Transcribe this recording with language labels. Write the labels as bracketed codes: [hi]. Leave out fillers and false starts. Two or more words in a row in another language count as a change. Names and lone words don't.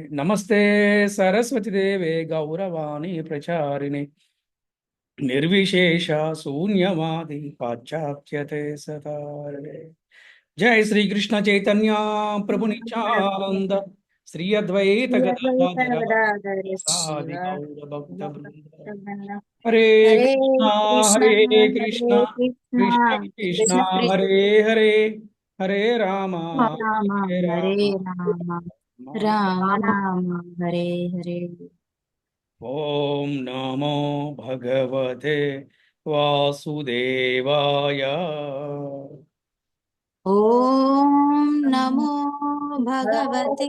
[sa] నమస్తే సరస్వతి దేవే గౌరవాణి ప్రచారిణి నిర్విశేష శూన్యవాది పాశ్చాత్యతే సతారణే. జై శ్రీ కృష్ణ చైతన్య ప్రభు నిత్యానంద శ్రీ అద్వైత గదాధర గదాధర శివ సాది గౌర భక్త బృంద. భక్తవృంద. హరే హరే కృష్ణ కృష్ణ హరే హరే కృష్ణ కృష్ణ కృష్ణ కృష్ణ కృష్ణ కృష్ణ హరే హరే హరే రామ రామ హరే హరే రామ రామ రామ రామ హరే హరే. ఓం నమో భగవతే వాసుదేవాయ. ఓం నమో భగవతే